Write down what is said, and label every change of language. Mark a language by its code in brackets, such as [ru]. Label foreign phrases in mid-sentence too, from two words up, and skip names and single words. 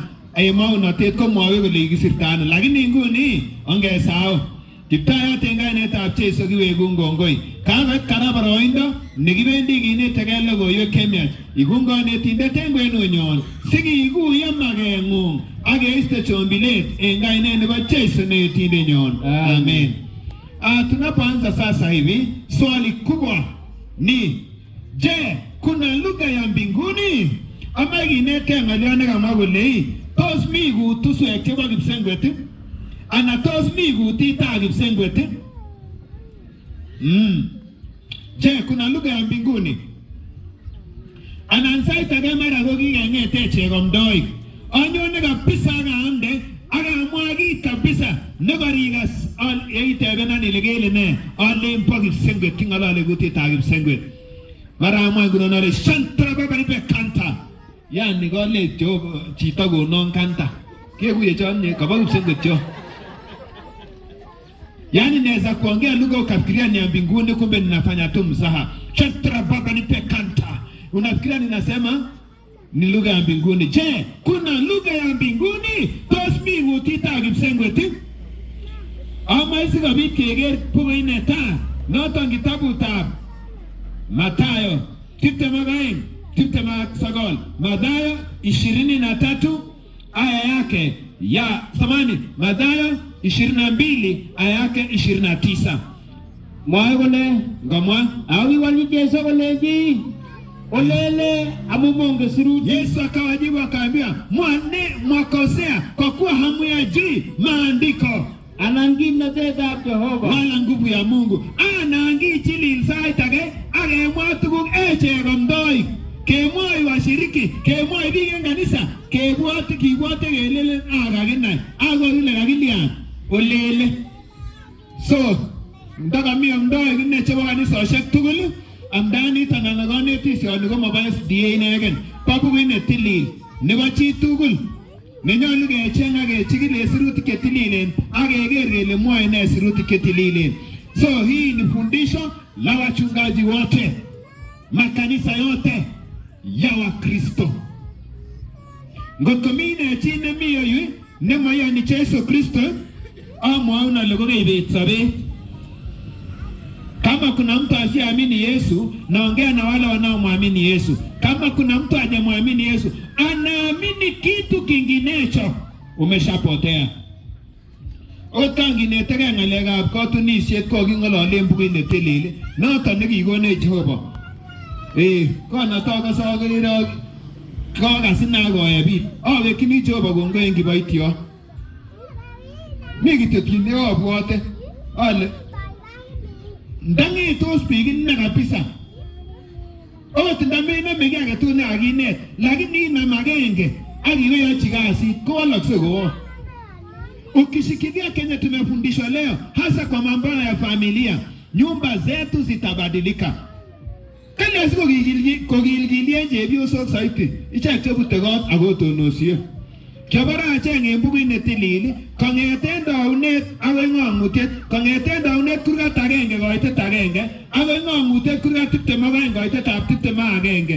[kln] Maunotet komwowe kole kikisirta ano, lakini nguni ongesahau. Kiptayat en kainetab Jeiso kiweku ngongoi. Kakoit kora boroindo nekibendi kinetegei logoiwek chemiach. Iku konetindet en kwenunyon sikikuyo makeng'ung ak keiste chombilet en kainet nebo Jeiso netindenyon. Amen. [sw] Tunapoanza sasa hivi, swali kubwa ni je, kuna lugha ya mbinguni? [kln] Ama kinetke ng'olyon nekamwa kole tos mi kutuswek chebo kipsengwet ana tos mi kutitab kipsengwet? [sw] Je, kuna lugha ya mbinguni? [kln] Anan sait age mara ko kikeng'ete chegomdoik anyone kabisa akaamde akamwa kit kabisa nekorikas yeitebenan ile kele ne ale mbo kipsengwet king'olole kutitab kipsengwet. Mara amwa ngunon ale shantra babaribe kanta, yani kole chito konon kanta kekuye chonye kaba kipsengwet cho. [sw] Yani naweza kuongea lugha ukafikiria ni ya mbinguni, kumbe ninafanya tu mzaha. Shantra babaribe kanta, unafikiria ninasema ni lugha ya mbinguni. Je, kuna lugha ya mbinguni? [kln] Tos mi kutitab kipsengwet? Ama isi kabit keker bukuit netaa noton kitabutab Mathayo 22:29. [sw] Mathayo 23 aya yake ya samani, Mathayo 22 aya yake 29. [kln] Mwae kole Ngomwa awiwali Jeiso koleji olele amumonge siruti. [sw] Yesu akawajibu akaambia, mwakosea kwa kuwa hamuyajui maandiko [kln] anan kimnatetab Jehova [sw] wala nguvu ya Mungu. [kln] Anangi chilil sait age akemwa tuguk chegomdoik, kemwoi washiriki, kemwoi biik en kanisa, kibwote kelele kakinai akole kakilian olele. So ndakami amdoik ine chebo kanisoshek tugul amdanit anan konetisioni komobo SDA inegen, bo bukuit netilil nebo chi tugul nenyolu kecheng ak kechikil sirutik chetililen ak keker kele mwoe ne sirutik chetililen. [sw] So hii ni fundisho la wachungaji wote, makanisa yote ya Wakristo. [kln] Ngotko mine chi nemi yoyu nemoyoni Yesu Kristo, amwaun ale kokeibet sobet. [sw] Kama kuna mtu asiamini Yesu, naongea na wale wanaomwamini Yesu. Kama kuna mtu hajamwamini Yesu, anaamini kitu kinginecho, umeshapotea. [kln] Otanginetege ng'alekab katunisiet ko king'ololen bukuit netilil noton nekikonech Jehova. Kona toka sogeriro koga sina goye bit. Awekini Jehova kongoi eng kiboityo. Mi kityo kit nekabwote ale ndangitos biik inne kabisa. Ot ndamenome kiy agetugul nekakinet, lakini inam agenge akiweyochi kasit kowalokse kowo. [sw] Ukishikilia Kenya tumefundishwa leo, hasa kwa mambo ya familia, nyumba zetu zitabadilika. [kln] Kale siko kogilgilie chepyosok saiti, ichek chebute kot akotonosie. Kiobara acheng en bukuit netilil, kong'eten daunet akoi ng'ong'utiet, kong'eten daunet kurgat agenge koitet agenge, akoi ng'ong'utiet kurgat 22 koitetab 21.